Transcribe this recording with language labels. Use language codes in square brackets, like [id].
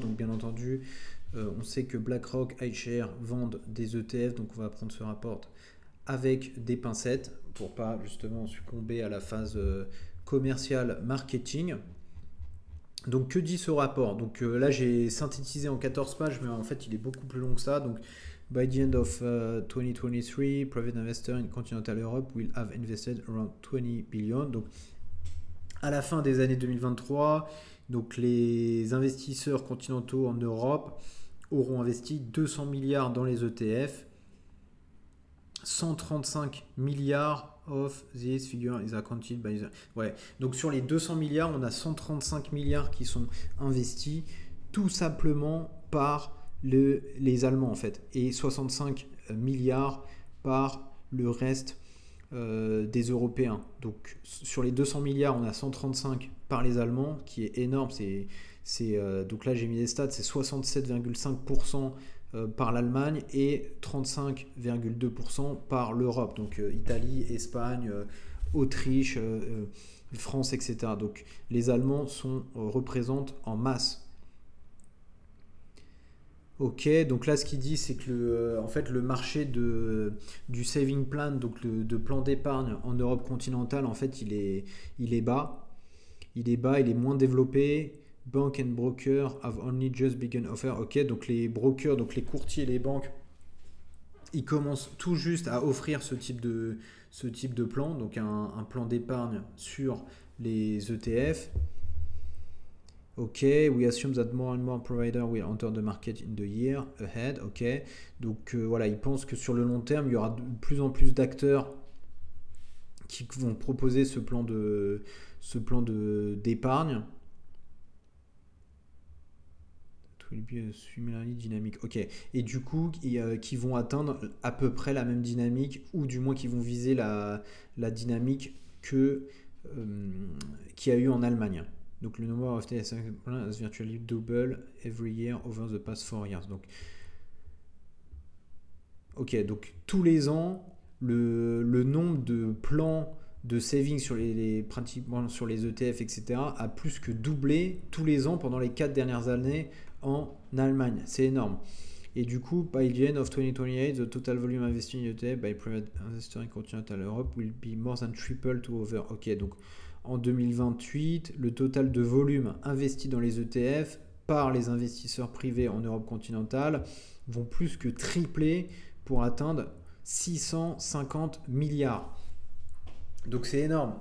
[fr] Donc bien entendu on sait que BlackRock, iShares vendent des ETF, donc on va prendre ce rapport avec des pincettes pour pas justement succomber à la phase commerciale marketing. Donc que dit ce rapport? Donc là j'ai synthétisé en 14 pages, mais en fait il est beaucoup plus long que ça. [en] Donc by the end of 2023, private investors in continental Europe will have invested around 20 billion. [fr] Donc à la fin des années 2023, donc les investisseurs continentaux en Europe auront investi 200 milliards dans les ETF. [en] 135 milliards of this figure is accounted by the... [fr] Ouais, donc sur les 200 milliards, on a 135 milliards qui sont investis tout simplement par les Allemands en fait, et 65 milliards par le reste des Européens. Donc sur les 200 milliards, on a 135 par les Allemands, qui est énorme. Donc là j'ai mis les stats, c'est 67,5% par l'Allemagne et 35,2% par l'Europe, donc Italie, Espagne, Autriche, France, etc. Donc les Allemands représentent en masse. Ok, donc là ce qu'il dit c'est que en fait, le marché du saving plan, donc de plan d'épargne en Europe continentale, en fait il est bas. Il est moins développé. [en] Bank and brokers have only just begun offer. [fr] Ok, donc les brokers, donc les courtiers, les banques, ils commencent tout juste à offrir ce type de plan, donc un plan d'épargne sur les ETF. [en] Ok, we assume that more and more providers will enter the market in the year ahead. [fr] Ok, donc voilà, ils pensent que sur le long terme, il y aura de plus en plus d'acteurs qui vont proposer ce plan d'épargne. [en] Will be similarly dynamique. [fr] Ok, et du coup, qui vont atteindre à peu près la même dynamique, ou du moins qui vont viser la dynamique qu'il y a eu en Allemagne. Donc le [en] number of TSA has virtually doubled every year over the past 4 years. [fr] Donc, ok, donc tous les ans, le nombre de plans de savings sur pratiquement sur les ETF, etc., a plus que doublé tous les ans pendant les 4 dernières années en Allemagne. C'est énorme. Et du coup, [en] by the end of 2028, the total volume invested in ETF by private investors in continental Europe will be more than triple to over. [fr] Ok, donc en 2028, le total de volume investi dans les ETF par les investisseurs privés en Europe continentale vont plus que tripler pour atteindre 650 milliards. Donc c'est énorme.